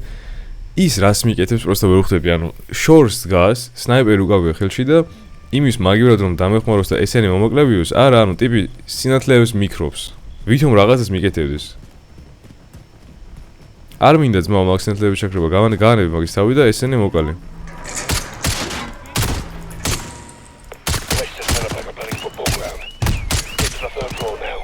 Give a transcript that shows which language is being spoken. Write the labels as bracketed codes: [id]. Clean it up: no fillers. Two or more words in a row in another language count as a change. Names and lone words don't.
[ka] ის რას მიკეთებს პროსტა ვერ ვხვდები, შორს დგას, სნაიპერი უკავია ხელში და იმის მაგივრად რომ დამეხმაროს და ესენი მომაკლებიოს, არა, ტიპი სინათლეებს მიკრობს. ვითომ რაღაცას მიკეთებდეს. არ მინდა ძმა მაგ სინათლეების შეკრება, გაანები მაგის თავი და ესენი მოკალე. [en] Place just lit up like a bloody football ground. Get to the third floor now.